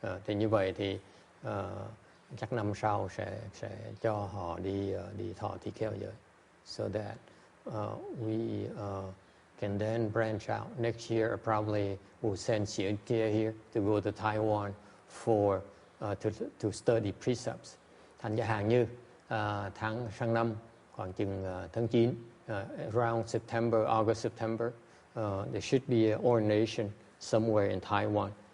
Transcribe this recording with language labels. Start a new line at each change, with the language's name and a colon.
Vietnamese: Thì như vậy thì chắc năm sau sẽ cho họ đi thọ tỳ kheo giới,
English: so that we can then branch out. Next year probably we'll send Xiển Chia here to go to Taiwan for to study precepts.
Vietnamese: Thành ra hàng như sang năm khoảng chừng tháng 9,
English: around September, August, September,
Vietnamese: there should be an ordination somewhere in Taiwan.